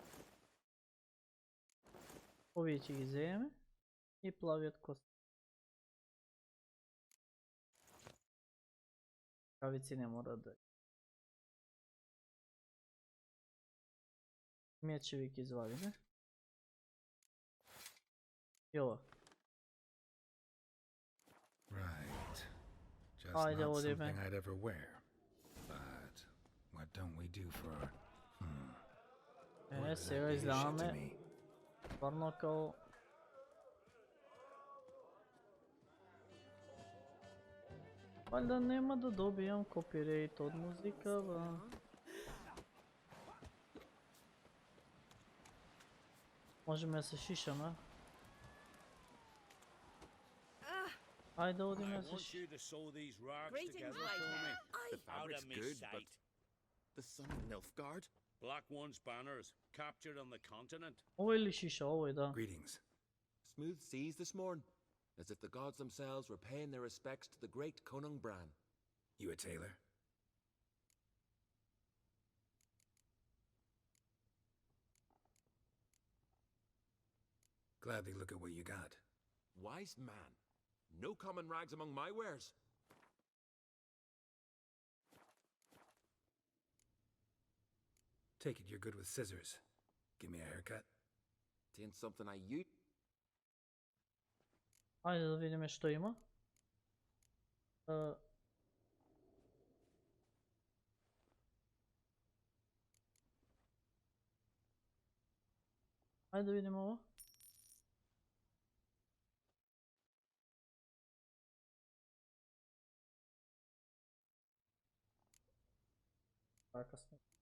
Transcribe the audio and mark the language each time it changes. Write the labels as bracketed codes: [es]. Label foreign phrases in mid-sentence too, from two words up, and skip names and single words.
[mk] Овие ќе ги земеме и плавиот кост. Кавици не мора да. Мечеви ќе извадиме. И ова. [en] Right. Just [mk] Ајде, [en] not [mk] одиме. [en] something I'd ever wear. But what don't we do for... What does that [mk] Сега [en] do [mk] изгледаме. [en] to me? [mk] Стварно као... Валјда нема да добијам копирейт од музика, ба. Можеме да се шишаме. Ајде одиме да се шишаме. [en] The fabric's good, but the son of Nilfgaard? Black One's banners, captured on the continent. [mk] Овој ли шиша, овој да. [en] Greetings. Smooth seas this morn, as if the gods themselves were paying their respects to the great Conung Bran. You a tailor? Gladly look at what you got. Wise man, no common rags among my wares. Take it you're good with scissors. Give me a haircut. Tain't something I ute. [mk] Ајде да видиме што има. Ајде да видиме ова. Така сме.